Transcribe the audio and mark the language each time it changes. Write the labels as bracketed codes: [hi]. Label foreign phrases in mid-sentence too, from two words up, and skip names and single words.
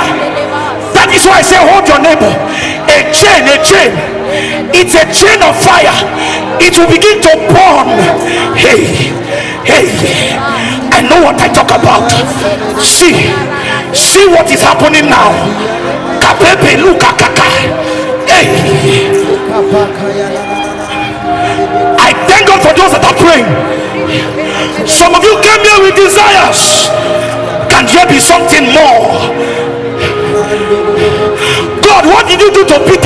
[en] That is why I say hold your neighbor. A chain, a chain. It's a chain of fire. It will begin to burn. Hey, hey, I know what I talk about. See what is happening now. Kapepe luka kaka. Hey, I thank God for those that are praying. Some of you came here with desires. Can there be something more? God, what did you do to Peter?